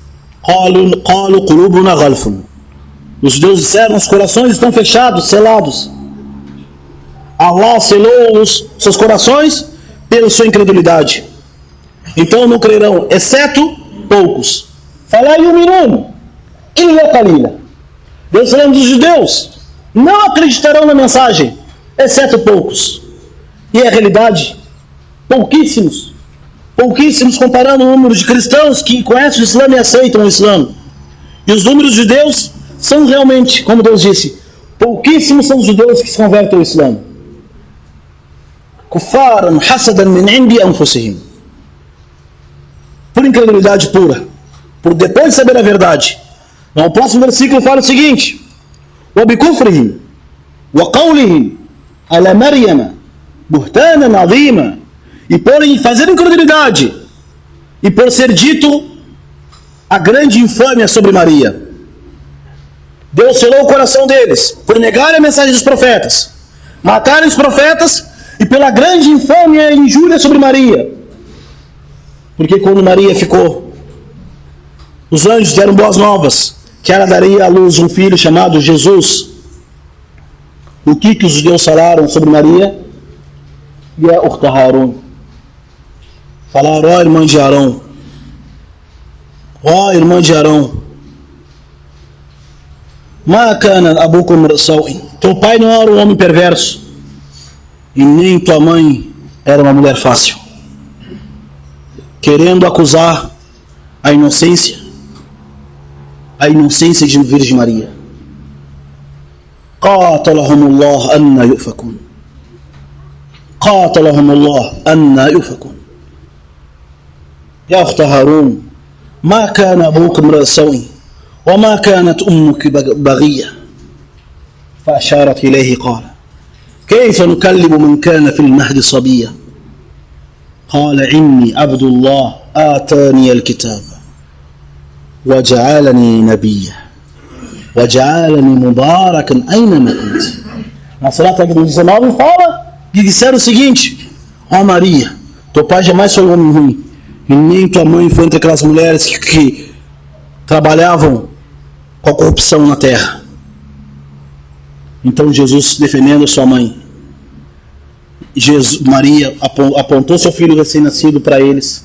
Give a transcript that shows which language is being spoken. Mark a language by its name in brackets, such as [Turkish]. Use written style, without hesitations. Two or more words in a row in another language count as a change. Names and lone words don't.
[Portuguese] Os judeus disseram: os corações estão fechados, selados. Allah selou os seus corações pela sua incredulidade. Então não crerão, exceto poucos. [Arabic] فلا يؤمنون إلا قليلا. [Portuguese] Deus falando dos judeus, não acreditarão na mensagem, exceto poucos. E a realidade, pouquíssimos comparando o número de cristãos que conhecem o Islã e aceitam o Islã. E os números de judeus são realmente, como Deus disse, pouquíssimos são os judeus que se convertem ao Islã. [Arabic] كفرا حسدا من عند أنفسهم. [Portuguese] Por incredulidade pura, por depois de saber a verdade. No próximo versículo fala o seguinte: [Arabic] وَبِكُفْرِهِمْ وَقَوْلِهِمْ عَلَى مَرْيَمَ بُهْتَانًا عَظِيمًا. [Portuguese] E por fazer incredulidade, e por ser dito a grande infâmia sobre Maria. Deus selou o coração deles, por negarem a mensagem dos profetas, matarem os profetas, e pela grande infâmia e injúria sobre Maria. Porque quando Maria ficou, os anjos deram boas novas, que ela daria à luz um filho chamado Jesus. O que os judeus falaram sobre Maria? [Arabic] يا أخت هارون. [Portuguese] Falaram: ó irmã de Arão, ó irmã de Arão, [Arabic] ما كان أبوكم رساوين. [Portuguese] Teu pai não era um homem perverso, e nem tua mãe era uma mulher fácil. Querendo acusar a inocência de Virgem Maria. [Arabic] قاتلهم الله أنى يؤفكون. قاتلهم الله أنى يؤفكون. يا أخت هارون ما كان أبوك امرأ سوء وما كانت أمك بغية. فأشارت إليه قال: كيف نكلم من كان في المهد صبيا. قال: إني عبد الله آتاني الكتاب وجعلني نبيا وجعلني مباركا أينما كنت. [Portuguese] Na Surata 19 fala e disseram o seguinte: ó Maria, teu pai jamais foi um homem ruim, e nem tua mãe foi entre aquelas mulheres que trabalhavam com a corrupção na terra. Então Jesus, defendendo sua mãe, Maria apontou seu filho recém-nascido para eles.